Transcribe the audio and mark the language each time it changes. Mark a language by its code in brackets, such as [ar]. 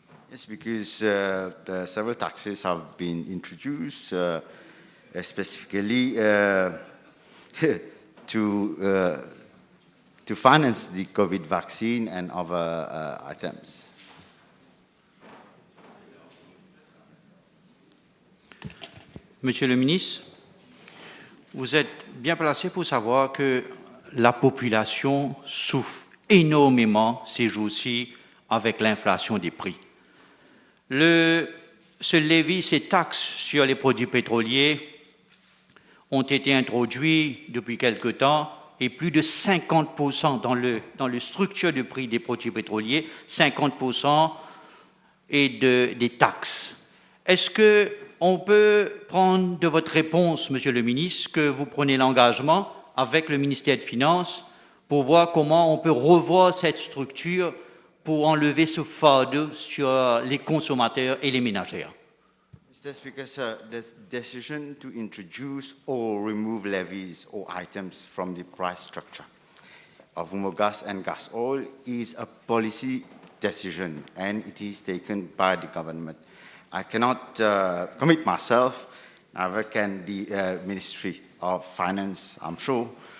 [en] Yes, because several taxes have been introduced, specifically to finance the COVID vaccine and other items. [fr] Monsieur le ministre, vous êtes bien placé pour savoir que la population souffre énormément ces jours-ci avec l'inflation des prix. Le ce levy, ces taxes sur les produits pétroliers ont été introduits depuis quelque temps et plus de 50% dans le structure de prix des produits pétroliers, 50% est des taxes. Est-ce qu'on peut prendre de votre réponse, Monsieur le ministre, que vous prenez l'engagement avec le ministère des Finances pour voir comment on peut revoir cette structure pour enlever ce fardeau sur les consommateurs et les ménagères? [en] Mr. Speaker, sir, the decision to introduce or remove levies or items from the price structure of gas and gas oil is a policy decision, and it is taken by the government. I cannot commit myself, neither can the Ministry of Finance, I'm sure.